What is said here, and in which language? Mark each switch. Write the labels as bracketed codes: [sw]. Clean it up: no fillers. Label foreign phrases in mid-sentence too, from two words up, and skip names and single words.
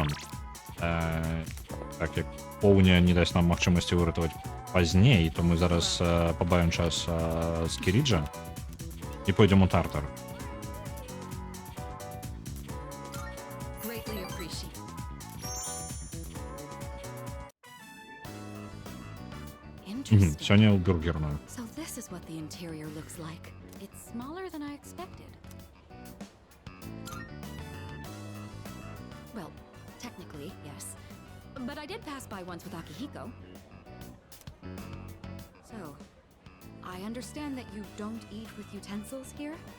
[be] Так як поўня не дасць нам магчымасці выратаваць пазней, то мы зараз пабавім час з Кіріджа і пойдзем у Тартар. Сёння ў бургерную. [en] Well, technically, yes. But I did pass by once with Akihiko. So, I understand that you don't eat with utensils here?